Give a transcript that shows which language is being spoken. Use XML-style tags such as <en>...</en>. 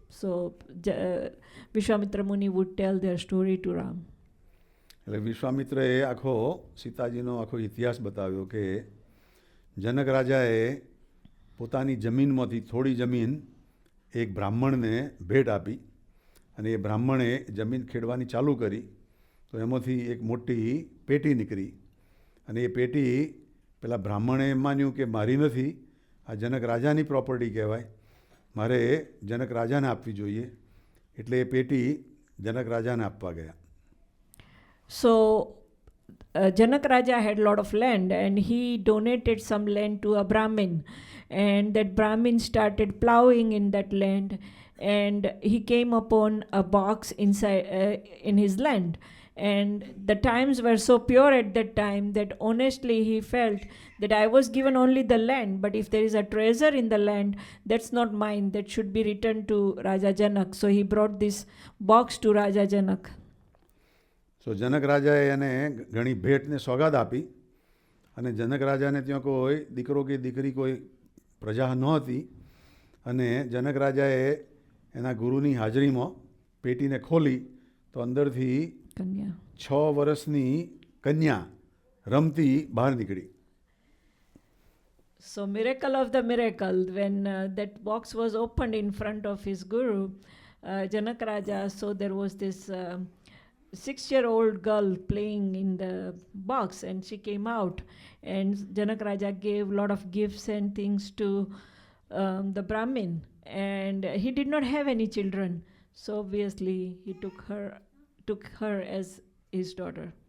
<en>So Vishwamitra Muni would tell their story to Ram.</en> <gu>એટલે વિશ્વામિત્રએ આખો સીતાજીનો આખો ઇતિહાસ બતાવ્યો કે જનક રાજાએ પોતાની જમીનમાંથી થોડી જમીન એક બ્રાહ્મણને ભેટ આપી અને એ બ્રાહ્મણે જમીન ખેડવાની ચાલુ કરી તો એમાંથી એક મોટી પેટી નીકળી અને એ પેટી પેલા બ્રાહ્મણે એમ માન્યું કે મારી નથી, આ જનક રાજાની પ્રોપર્ટી કહેવાય, મારે જનક રાજાને આપવી જોઈએ, એટલે એ પેટી જનક રાજાને આપવા ગયા.</gu> <en>So Janak Raja had a lot of land, and he donated some land to a Brahmin, and that Brahmin started plowing in that land, and he came upon a box inside in his land, and the times were so pure at that time that honestly he felt that I was given only the land, but if there is a treasure in the land, that's not mine, that should be returned to Raja Janak. So he brought this box to Raja Janak.</en> <gu>સો જનક રાજાએ એને ઘણી ભેટને સોગાદ આપી અને જનક રાજાને ત્યાં કોઈ દીકરો કે દીકરી કોઈ પ્રજા નહોતી અને જનક રાજાએ એના ગુરુની હાજરીમાં પેટીને ખોલી તો અંદરથી 6 વર્ષની કન્યા રમતી બહાર નીકળી.</gu> <en>So miracle of the miracle, when that box was opened in front of his guru, Janak Raja, so there was this 6-year-old girl playing in the box, and she came out, and Janak Raja gave a lot of gifts and things to the Brahmin, and he did not have any children, so obviously he took her as his daughter.</en>